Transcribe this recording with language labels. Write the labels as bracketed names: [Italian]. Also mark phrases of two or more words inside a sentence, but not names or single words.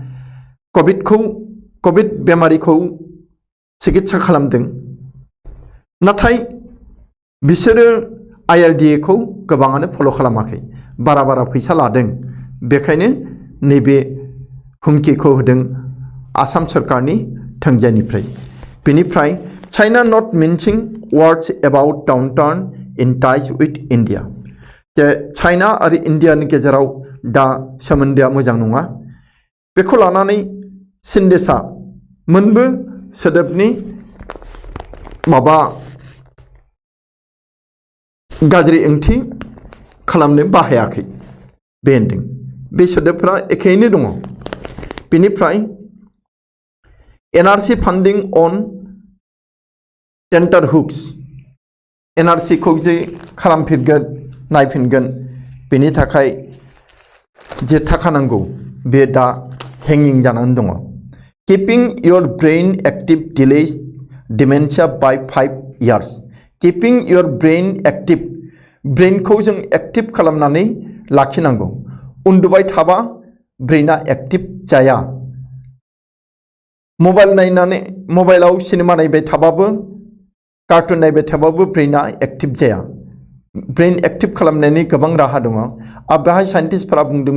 [Bodo] कोविड बेमारिखौ चिकित्सा खालामदों नाथाय बिसोरो IRDA खौ गोबाङानो फल' खालामाखै बारा फैसा लादों बेखायनो नैबे हुमखिखौ होदों आसाम सरकारनि थोंजोंनिफ्राय बेनिफ्राय [English] China not mincing words about downturn in ties with India [Bodo] जे चाइना आरो इन्डियानि गेजेराव दा सोमोन्दोआ मोजां नङा बेखौ लानानै चीन देशा मोनबो सोदोबनि माबा गाज्रि ओंथि खालामनो बाहायाखै बे होनदों बे सोदोबफोरा एखेयैनो दङ बेनिफ्राय NRC [English] funding on tenter hooks [Bodo] NRC खौ जे खालामफिनगोन नायफिनगोन बेनि थाखाय जे थाखा नांगौ बे दा हेंगिं जानानै दङ [English] keeping your brain active delays dementia by 5 years keeping your brain active [Bodo] ब्रेनखौ जों एक्टिव खालामनानै लाखिनांगौ उन्दुबाय थाबा ब्रेना एक्टिव जाया मबाइलाव सिनेमा नायबाय थाबाबो कार्टुन नायबाय थाबाबो ब्रेना एक्टिव जाया ब्रेन एक्टिव खालामनायनि गोबां राहा दङ बेहाय साइन्टिस्टफोरा बुंदों